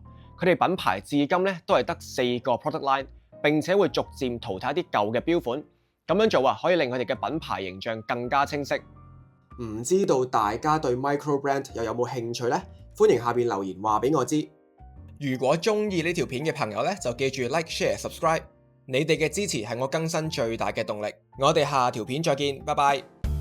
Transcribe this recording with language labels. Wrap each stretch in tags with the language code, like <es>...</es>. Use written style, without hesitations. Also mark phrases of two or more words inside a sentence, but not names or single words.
<yue>佢哋品牌至今咧都係得4個</yue> <en>product line，</en> <yue>並且會逐漸淘汰一啲舊嘅標款。咁樣做可以令佢哋嘅品牌形象更加清晰。唔知道大家對</yue> <en>micro brand</en> <yue>又有冇興趣呢？歡迎下邊留言話俾我知。如果中意呢條片嘅朋友咧，就記住</yue> <en>like、share、subscribe。</en> <yue>你哋嘅支持係我更新最大嘅動力。我哋下條片再見，拜拜。</yue>